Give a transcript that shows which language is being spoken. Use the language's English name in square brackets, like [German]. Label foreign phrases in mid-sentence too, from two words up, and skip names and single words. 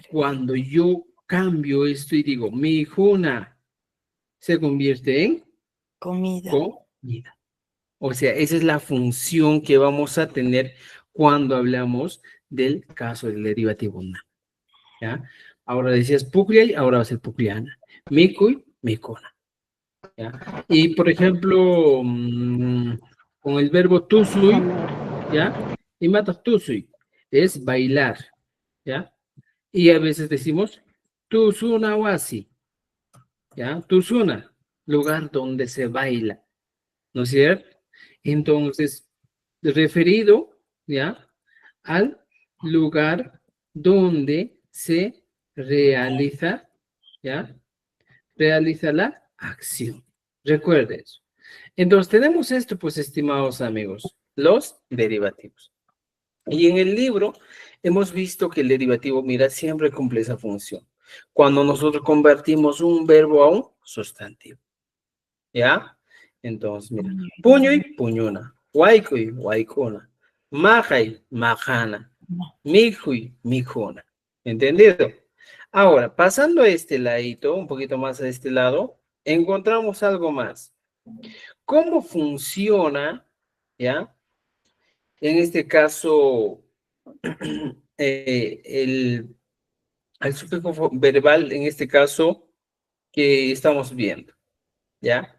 [Spanish] Cuando yo cambio esto y digo mi juna, se convierte en Comida. comida. O sea, esa es la función que vamos a tener cuando hablamos del caso del derivativo na. ¿Ya? Ahora decías pugliai, ahora va a ser pugliana. [Quechua] Mikui, mikuna. [Spanish] ¿Ya? Y por ejemplo, con el verbo tusui, ¿ya? Y matas tusui, es bailar, ¿ya? Y a veces decimos [Quechua] tusuna wasi, [Spanish] ¿ya? Tusuna, lugar donde se baila, ¿no es cierto? Entonces, referido, ¿ya? Al lugar donde se realiza, ¿ya? Realiza la acción. Recuerde eso. Entonces, tenemos esto, pues, estimados amigos, los derivativos. Y en el libro hemos visto que el derivativo, mira, siempre cumple esa función. Cuando nosotros convertimos un verbo a un sustantivo. ¿Ya? Entonces, mira, [Quechua] puñuy, puñuna, huaycuy, huaycuna, majay, majana, mijuy, mijuna. [Spanish] ¿Entendido? Ahora, pasando a este ladito, un poquito más a este lado, encontramos algo más. ¿Cómo funciona, ya? En este caso, el sufijo verbal, en este caso, que estamos viendo, ¿ya?